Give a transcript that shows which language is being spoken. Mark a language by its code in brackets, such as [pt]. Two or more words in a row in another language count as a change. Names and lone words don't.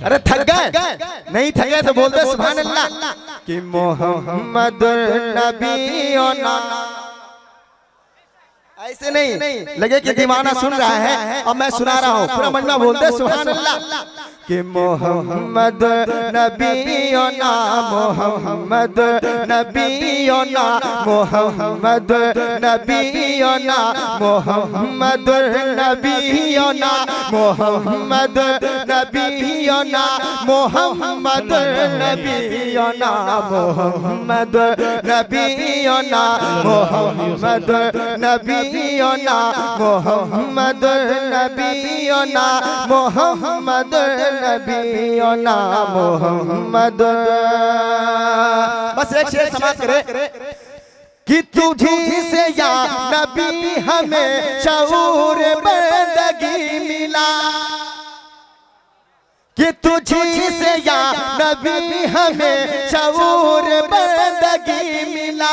[hi] अरे थक गए? नहीं थक गए तो बोल दे [ar] سبحان الله. [hi] कि [ar] محمد نبينا, [hi] ऐसे नहीं लगे कि दीवाना सुन रहा है और मैं सुना रहा हूँ, पूरा मजमा बोल दे [ar] سبحان الله. कि محمد نبينا، محمد نبينا, محمد نبينا، محمد نبينا، محمد نبينا، محمد نبينا، محمد نبينا، محمد نبينا، محمد نبينا، محمد نبينا, मोहम्मद। [hi] बस एक शेर समाप्त करे कि तुझी से [ar] يا نبي [hi] हमें शऊर बंदगी मिला, कि तुझी से [ar] يا نبي [hi] हमें शऊर बंदगी मिला।